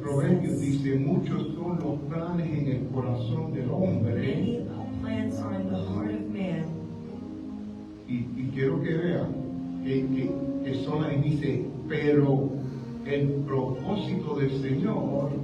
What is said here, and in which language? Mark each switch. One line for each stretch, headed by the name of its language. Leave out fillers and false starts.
Spanish: Proverbios dice, muchos son los planes en el corazón del hombre.
English: Many plans are in the heart of man.
Spanish: Y quiero que vean que solamente dice, pero el propósito del Señor